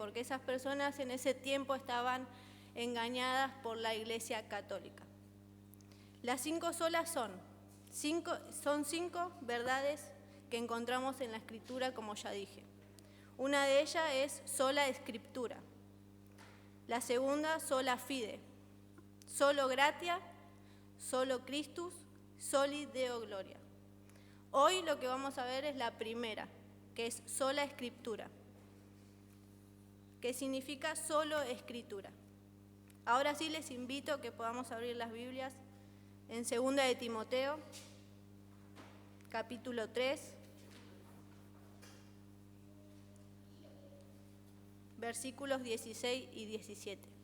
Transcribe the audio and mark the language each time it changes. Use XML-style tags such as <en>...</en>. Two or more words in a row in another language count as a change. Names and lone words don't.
<es>Porque esas personas en ese tiempo estaban engañadas por la Iglesia Católica. Las 5 solas son 5 verdades que encontramos en la Escritura, como ya dije. Una de ellas es sola Escritura. La segunda,</es> <la>sola fide. Solo gratia, solo Christus, soli Deo gloria.</la> <es>Hoy lo que vamos a ver es la primera, que es sola Escritura, que significa solo Escritura. Ahora sí les invito a que podamos abrir las Biblias en 2 de Timoteo, capítulo 3, versículos 16 y 17.</es>